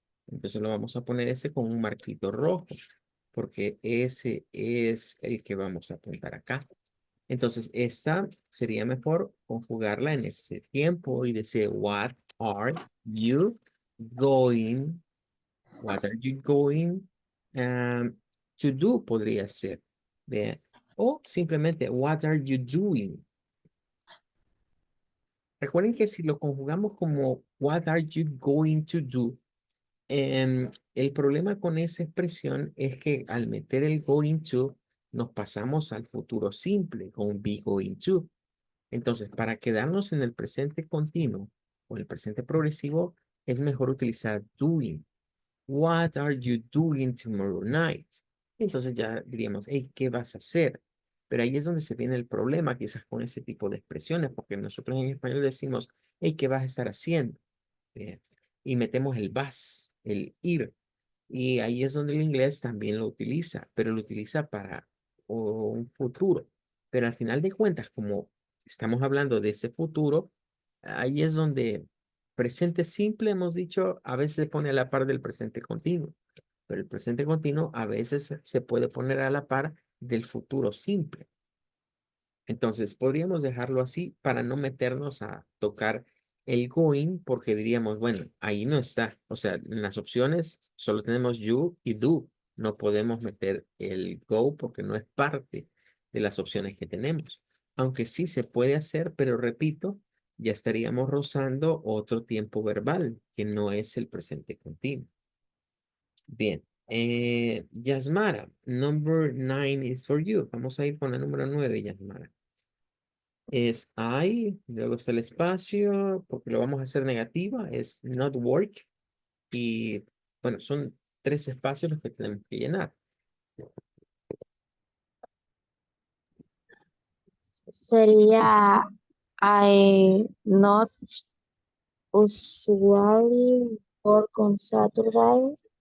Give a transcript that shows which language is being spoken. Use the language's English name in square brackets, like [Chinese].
[Spanish] Entonces lo vamos a poner ese con un marquito rojo, porque ese es el que vamos a apuntar acá. Entonces, esta sería mejor conjugarla en ese tiempo y decir, [English] you going, what are you going um, to do? [Spanish] Podría ser. Vean. O simplemente, [English] what are you doing? [Spanish] Recuerden que si lo conjugamos como, [English] what are you going to do? [Spanish] El problema con esa expresión es que al meter el going to, nos pasamos al futuro simple con be going to. Entonces, para quedarnos en el presente continuo o el presente progresivo, es mejor utilizar doing. [English] What are you doing tomorrow night? [Spanish] Entonces ya diríamos, hey, ¿qué vas a hacer? Pero ahí es donde se viene el problema quizás con ese tipo de expresiones, porque nosotros en español decimos, hey, ¿qué vas a estar haciendo? Bien. Y metemos el vas, el ir. Y ahí es donde el inglés también lo utiliza, pero lo utiliza para un futuro. Pero al final de cuentas, como estamos hablando de ese futuro, ahí es donde presente simple, hemos dicho, a veces se pone a la par del presente continuo, pero el presente continuo a veces se puede poner a la par del futuro simple. Entonces, podríamos dejarlo así para no meternos a tocar el going, porque diríamos, bueno, ahí no está. O sea, en las opciones solo tenemos you y do. No podemos meter el go porque no es parte de las opciones que tenemos. Aunque sí se puede hacer, pero repito, ya estaríamos rozando otro tiempo verbal, que no es el presente continuo. Bien. [English] Yasmara, number 9 is for you. [Spanish] Vamos a ir con la número 9, Yasmara. Es I, luego está el espacio, porque lo vamos a hacer negativa, es not work. Y bueno, son 3 espacios los que tenemos que llenar. sería [English] I not usually work on Saturday.